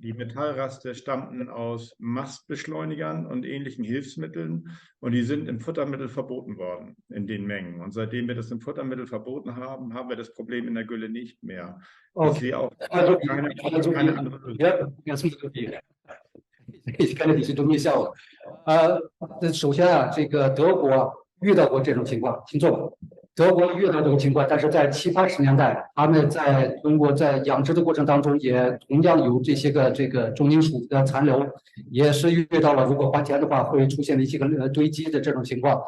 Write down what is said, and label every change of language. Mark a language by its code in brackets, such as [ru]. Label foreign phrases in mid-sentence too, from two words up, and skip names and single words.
[de] Die Metallraste stammten aus Mastbeschleunigern und ähnlichen Hilfsmitteln und die sind im Futtermittel verboten worden in den Mengen. Und seitdem wir das im Futtermittel verboten haben, haben wir das Problem in der Gülle nicht mehr. Ich sehe auch keine andere Lösung. Ja, ich kenne die [zh] 东西效果。首先啊，这个德国遇到过这种情况，听众，德国遇到这种情况，但是在70、80年代，他们在中国在养殖的过程当中，也同样有这些个重金属的残留，也是遇到了如果还田的话，会出现一些个堆积的这种情况。